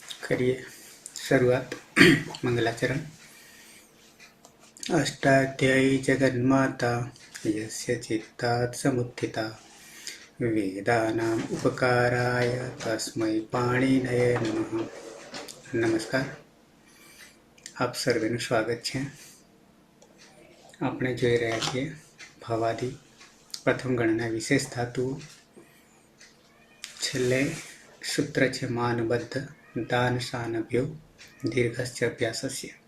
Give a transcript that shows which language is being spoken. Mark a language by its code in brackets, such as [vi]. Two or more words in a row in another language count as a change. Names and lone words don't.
[hi] करिए शुरुआत। मंगलाचरण। [sa] अष्टाध्यायी जगन्माता यस्य चित्तात् समुत्थिता वेदानाम् उपकाराय तस्मै पाणिनये नमः। [gu] नमस्कार, આપ સર્વેનું સ્વાગત છે। આપણે જોઈ રહ્યા છીએ ભવાદી પ્રથમ ગણના વિશેષ ધાતુઓ। છેલ્લે સૂત્ર છે [sa] मानबद्ध दान शानभ्यो दीर्घस्य अभ्यासस्य।